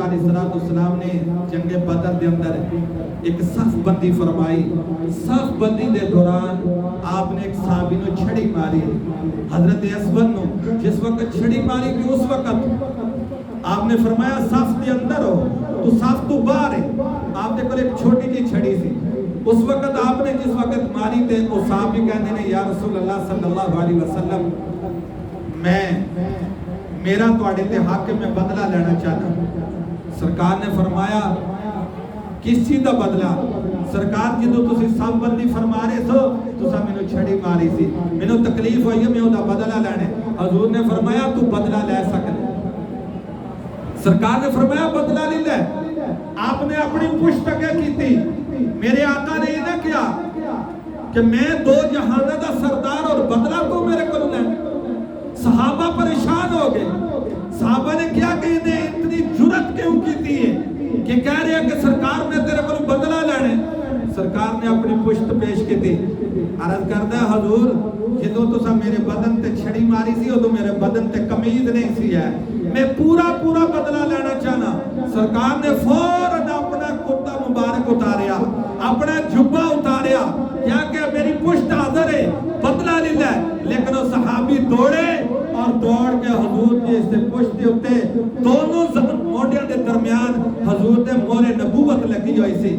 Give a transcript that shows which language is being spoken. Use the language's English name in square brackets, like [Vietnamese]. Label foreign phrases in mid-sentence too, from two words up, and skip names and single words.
[Punjabi] علیہ السلام نے جنگ بدر دے اندر ایک صف بندی فرمائی صف بندی دے دوران آپ نے ایک صحابی نو چھڑی ماری حضرت اسود نو جس وقت چھڑی ماری کہ اس وقت آپ نے فرمایا صف دے اندر ہو تو صف تو باہر ہے آپ نے کل ایک چھوٹی جی چھڑی سی اس وقت آپ نے جس وقت ماری تے وہ صحابی کہنے نے یا رسول اللہ [Arabic] صلی اللہ علیہ وسلم [Punjabi] میرا تواڈے تے حق میں بدلہ لینا چاہتا سرکار نے فرمایا کس چیز دا بدلہ سرکار جدو تسی سب بندی فرما رہے سو تسا مینوں چھڑی ماری سی مینوں تکلیف ہوئی ہے میں او دا بدلہ لینے حضور نے فرمایا تو بدلہ لے سکتے [Urdu] سرکار نے فرمایا بدلہ نہیں لے آپ نے اپنی پشت اگے کی تھی میرے آقا نے یہ نہ کیا کہ میں [Punjabi] دو جہانہ دا سردار [Urdu] اور بدلہ تو میرے کو لینا. صحابہ پریشان ہو گئے. صحابہ نے کیا کہ انہیں اتنی جرت کیوں کی ہے کہ کہہ رہے ہیں کہ سرکار نے تیرے کو بدلہ لینے. سرکار نے اپنی پشت پیش کی تھی. [Punjabi] عرض کرتا ہے حضور جدو تسا میرے بدن تے چھڑی ماری سی ادو میرے بدن تے کمیز نہیں سی ہے, میں پورا بدلہ لینا چاہنا. سرکار نے فوراً اپنا کتا مبارک اتاریا, اپنا جبہ اتاریا, کیا کہ میری پشت حاضر ہے, بدلہ لے لے. [Urdu] لیکن وہ صحابی دوڑے اور دوڑ کے حضور کی اس پشت [Punjabi] دے اتے دونوں موڈیاں دے درمیان حضور دے مورے نبوت لگی ہوئی سی.